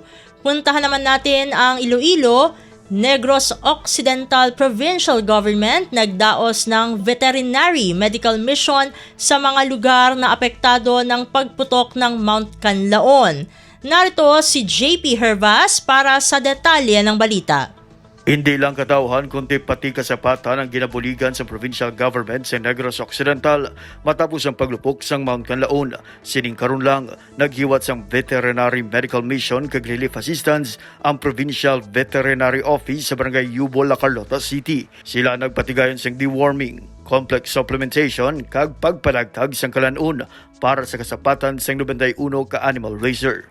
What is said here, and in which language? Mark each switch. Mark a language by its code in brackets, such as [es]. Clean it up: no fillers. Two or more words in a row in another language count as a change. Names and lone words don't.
[tl] Puntahan naman natin ang Iloilo. Negros Occidental Provincial Government nagdaos ng [en] veterinary medical mission [tl] sa mga lugar na apektado ng pagputok ng Mount Canlaon. Narito si JP Hervas para sa detalye ng balita. [hil] Hindi lang katauhan kundi pati kasapatan ang ginabuligan sa [en] provincial government [hil] sa Negros Occidental matapos ang paglupok sa Mount Canlaon. Sining karon lang naghiwat sang Veterinary Medical Mission kag Relief Assistance ang Provincial Veterinary Office sa Barangay Yubol, La Carlota City. Sila nagpatigayon sang deworming, [en] complex supplementation [hil] kag pagpanagtag sang kalanon para sa kasapatan sang 91 ka [en] animal raiser.